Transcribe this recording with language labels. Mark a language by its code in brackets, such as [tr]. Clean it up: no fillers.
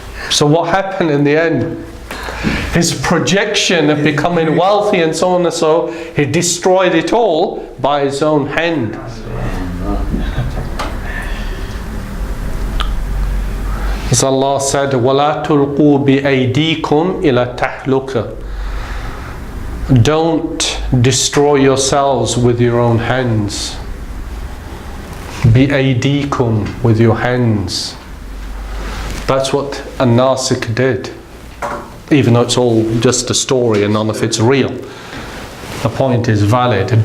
[en] So what happened in the end? His projection of becoming wealthy and so on and so, he destroyed it all by his own hand. As Allah said, [ar] وَلَا تُلْقُوا بِأَيْدِيكُمْ إِلَى تَحْلُكَ. [en] Don't destroy yourselves with your own hands. بِأَيْدِيكُمْ, with your hands. That's what An-Nasik did. Even though it's all just a story and none of it's real. The point is valid.